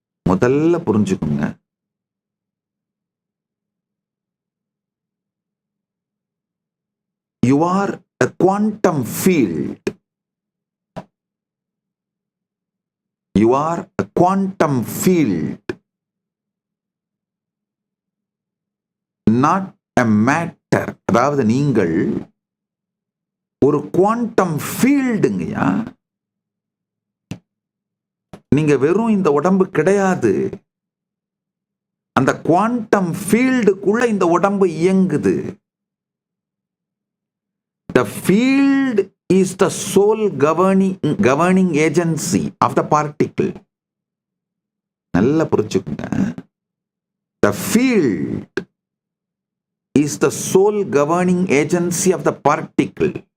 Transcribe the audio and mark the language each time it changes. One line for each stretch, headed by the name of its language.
Tamil: முதல்ல புரிஞ்சுக்குங்க,
English: you are a quantum field. You are a quantum field, not a matter.
Tamil: அதாவது நீங்கள் ஒரு குவாண்டம் ஃபீல்டுங்கய்யா. நீங்க வெறும் இந்த உடம்பு கிடையாது. அந்த குவாண்டம் ஃபீல்டுக்குள்ள இந்த உடம்பு இயங்குது.
English: The field is the sole governing agency of the particle.
Tamil: நல்லா புரிஞ்சுக்குங்க.
English: The field is the sole governing agency of the particle.